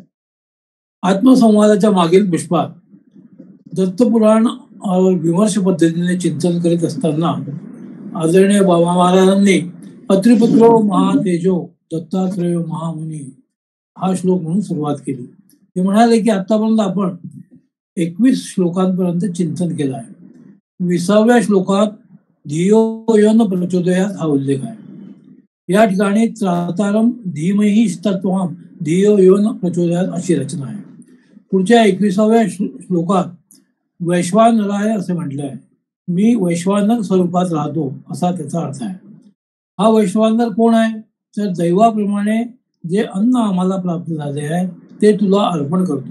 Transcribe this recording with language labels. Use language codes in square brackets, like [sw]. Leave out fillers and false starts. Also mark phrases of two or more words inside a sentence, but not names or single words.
[mr] आत्मसंवादाच्या मागील पुष्पात दत्तपुराण विमर्श पद्धतीने चिंतन करीत असताना आदरणीय बाबा महाराजांनी [sa] अत्रिपुत्रो महातेजो दत्तात्रेय महामुनी [mr] हा श्लोक म्हणून सुरुवात केली. ते म्हणाले की आतापर्यंत आपण 21 श्लोकांपर्यंत चिंतन केलं आहे. 20व्या श्लोकात [sa] धियो योन प्रचोदयात [mr] हा उल्लेख आहे. या ठिकाणी [sa] त्रातारम धीमहि तत्त्वम धियो योन प्रचोदयात [mr] अशी रचना आहे. पुढच्या 21व्या श्लोकात वैश्वानराय असे म्हटले आहे. मी वैश्वानर स्वरूपात राहतो असा त्याचा अर्थ आहे. हा वैश्वानर कोण आहे? तर दैवाप्रमाणे जे अन्न आम्हाला प्राप्त झाले आहे ते तुला अर्पण करतो.